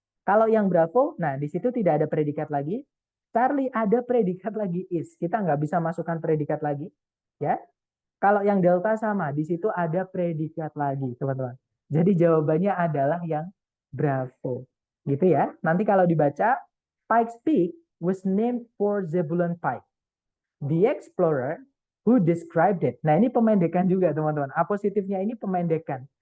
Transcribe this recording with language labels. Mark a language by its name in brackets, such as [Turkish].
[Indonesian] Kalau yang Bravo, nah di situ tidak ada predikat lagi. Charlie ada predikat lagi is. Kita nggak bisa masukkan predikat lagi, ya. Kalau yang Delta sama, di situ ada predikat lagi, teman-teman. Jadi jawabannya adalah yang Bravo. Gitu ya. Nanti kalau dibaca, [English] Pikes Peak was named for Zebulon Pike, the explorer who described it. [Indonesian] Nah, ini pemendekan juga, teman-teman. A positifnya ini pemendekan.